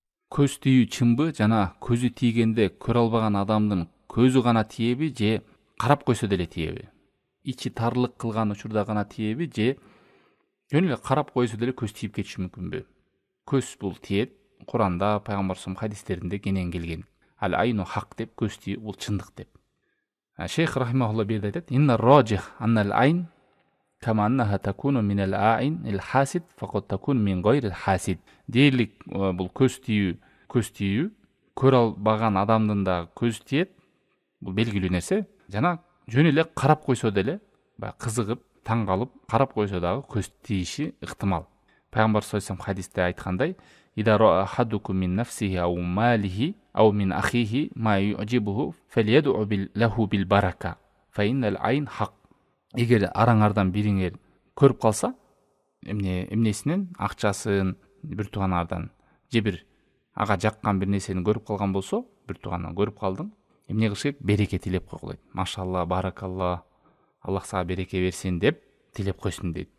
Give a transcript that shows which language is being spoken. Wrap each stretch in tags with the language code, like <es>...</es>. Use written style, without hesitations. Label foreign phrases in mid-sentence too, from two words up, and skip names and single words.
<ky>көз тию чынбы, жана көзү тийгенде көрө албаган адамдын көзү гана тиеби же карап койсо деле тиеби? Ичи тарлык кылган учурда гана тиеби же жөн эле карап койсо деле көз тийип кетиши мүмкүнбү? Көз бул тиет. Куранда, пайгамбарыбыздын хадистеринде кенен келген.</ky> <ar>العين حق</ar> <ky>деп, көз тию бул чындык деп. Шейх рахимахулла берде айтат:</ky> <ar>"إن الراجح أن العين كما أنها تكون من العين الحاسد فقط تكون من غير الحاسد."</ar> <ky>Дээрлик бул көз тию көрө албаган адамдын да көз тиет. Бул белгилүү нерсе. Жана жөн эле карап койсо деле, кызыгып, таң калып карап койсо дагы көз тийиши ыктымал. Пайгамбар</ky> <ar>صلى الله عليه وسلم</ar> <ky>хадисте айткандай:</ky> <ar>"إذا رأى أحدكم من نفسه أو ماله أو من أخيه ما يعجبه فليدع له بالبركة. فإن العين حق."</ar> <ky>Эгер араңардан бириңер көрүп калса, эмнесинен акчасын бир тууганыңардан же бир ага жаккан бир нерсени көрүп калган болсо, бир туугандан көрүп калдың, эмне кылыш керек? Береке тилеп койгула дейт.</ky> <ar>ما شاء الله بارك الله,</ar> <ky>Аллах сага береке берсин деп тилеп койсун дейт.</ky>